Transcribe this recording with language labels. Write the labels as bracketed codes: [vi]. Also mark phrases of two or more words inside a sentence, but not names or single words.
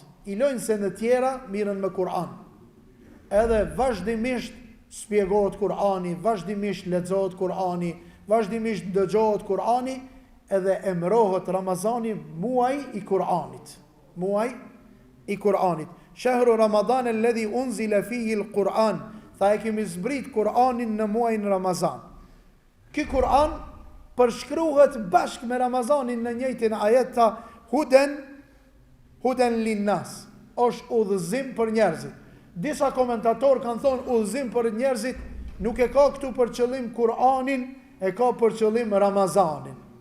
[sq] I lojnë se në tjera mirën me Kur'an. Edhe vazhdimisht spjegohet Kur'ani, vazhdimisht lexohet Kur'ani, vazhdimisht dëgjohet Kur'ani, edhe emërohet Ramazani muaj i Kur'anit. Muaj i Kur'anit. [ar] شهر رمضان الذي أنزل فيه القرآن. [sq] Tha e kemi zbrit Kur'anin në muajin Ramazan. Ky Kur'an përshkruhet bashkë me Ramazanin në njëjtin ajet, tha [ar] هدى للناس, [sq] është udhëzim për njerëzit. Disa komentatorë kanë thonë udhëzim për njerëzit nuk e ka këtu për qëllim Kur'anin, e ka për qëllim Ramazanin.